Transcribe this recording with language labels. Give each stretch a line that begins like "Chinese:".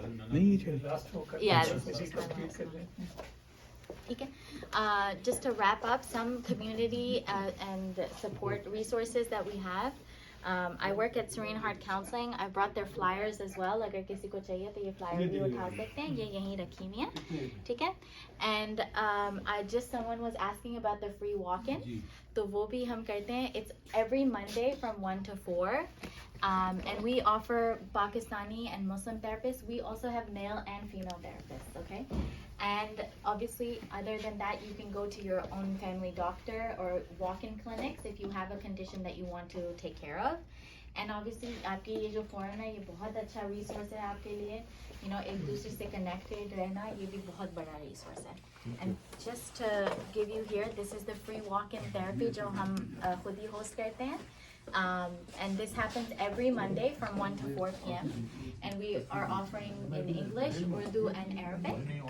English: Yeah, this is kind of okay. Just to wrap up, some community and support resources that we have. I work at Serene Heart Counseling. I brought their flyers as well.
Hindi: अगर किसी को चाहिए तो ये flyer भी उठा सकते हैं. ये यहीं रखी हुई है, ठीक है?
English: And someone was asking about the free walk-in.
Hindi: तो वो भी हम करते हैं.
English: It's every Monday from 1 to 4. And we offer Pakistani and Muslim therapists. We also have male and female therapists, okay? And obviously, other than that, you can go to your own family doctor or walk-in clinics if you have a condition that you want to take care of.
Hindi: And obviously आपके ये जो forum है ये बहुत अच्छा resource है आपके लिए, यू नो एक दूसरे से कनेक्टेड रहना ये भी बहुत बड़ा रिसोर्स है.
English: and just give you here, this is the free walk in therapy
Hindi: जो हम खुद ही होस्ट करते हैं.
English: And this happens every Monday from 1 to 4 p.m. And we are offering in English, Urdu, and Arabic.